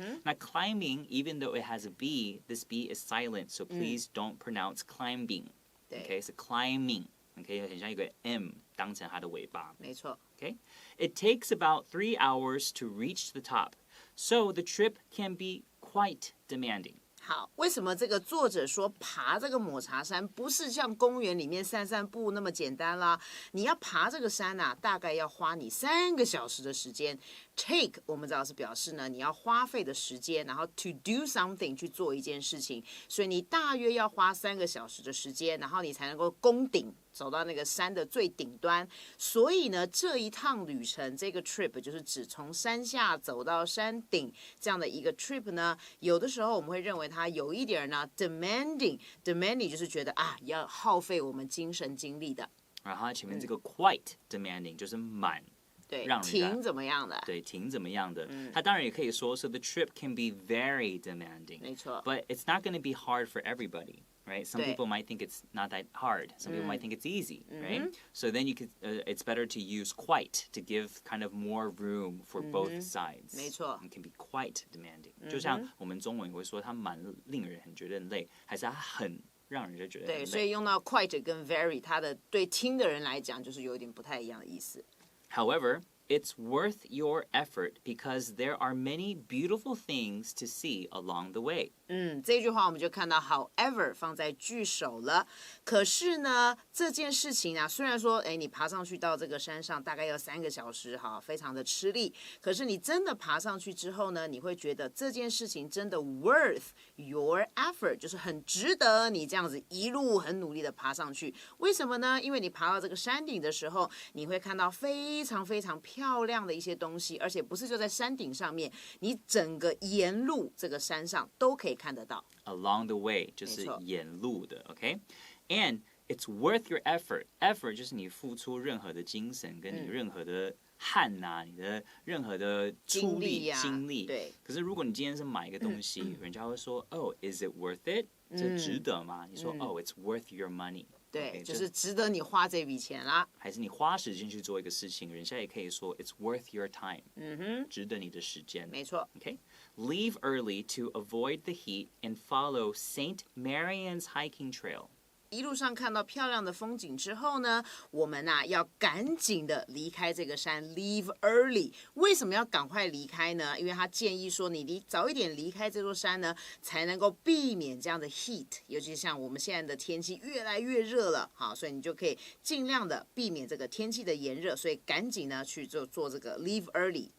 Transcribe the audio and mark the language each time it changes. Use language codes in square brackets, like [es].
[en] 那 climbing, even though it has a B, this B is silent, so please don't pronounce climbing. [zh] 对 OK， 是 climbing。OK， 很像一个 M 当成它的尾巴。没错。 [en] Okay? It takes about 3 hours to reach the top, so the trip can be quite demanding. [zh] 好，为什么这个作者说爬这个抹茶山不是像公园里面散散步那么简单啦？你要爬这个山大概要花你3个小时的时间。 Take 我们知道是表示呢你要花费的时间，然后 to do something 去做一件事情，所以你大约要花3个小时的时间，然后你才能够攻顶，走到那个山的最顶端。所以呢，这一趟旅程，这个 trip 就是指从山下走到山顶这样的一个 trip 呢，有的时候我们会认为它有一点呢 demanding 就是觉得要耗费我们精神精力的。然后它前面这个 quite demanding 就是满。对，让挺怎么样的？对，挺怎么样的？ [en] 它当然也可以说，so the trip can be very demanding。 [zh] 没错。 [en] But it's not going to be hard for everybody, right? Some people might think it's not that hard. Some people might think it's easy, right? So then you could, it's better to use quite to give kind of more room for both sides. [zh] 没错。 [en] It can be quite demanding. [zh] 就像我们中文会说，它蛮令人很觉得很累，还是它很让人家觉得很累。对，所以用到 quite 跟 very， 它的对听的人来讲就是有点不太一样的意思。 [en] However, it's worth your effort because there are many beautiful things to see along the way. [zh] 这句话我们就看到 however 放在句首了。可是呢，这件事情虽然说，你爬上去到这个山上大概要3个小时，非常的吃力。可是你真的爬上去之后呢，你会觉得这件事情真的 worth your effort，就是很值得你这样子一路很努力的爬上去。为什么呢？因为你爬到这个山顶的时候，你会看到非常非常漂亮的一些东西，而且不是就在山顶上面，你整个沿路这个山上都可以看得到。 [en] Along the way 就是沿路的，OK？And it's worth your effort. [zh] Effort 就是你付出任何的精神，跟你任何的汗你的任何的出力精力。对。可是如果你今天是买一个东西，人家会说， Oh, is it worth it? 这值得吗？你说 Oh, it's worth your money。对，就是值得你花这笔钱啦。还是你花时间去做一个事情，人家也可以说 It's worth your time。值得你的时间。没错。 [en] Okay, leave early to avoid the heat and follow St. Marian's hiking trail。 [zh] 一路上看到漂亮的风景之后呢，我们要赶紧的离开这个山 ， leave early。为什么要赶快离开呢？因为他建议说，你早一点离开这座山呢，才能够避免这样的 heat， 尤其像我们现在的天气越来越热了，好，所以你就可以尽量的避免这个天气的炎热，所以赶紧呢去做这个 leave early。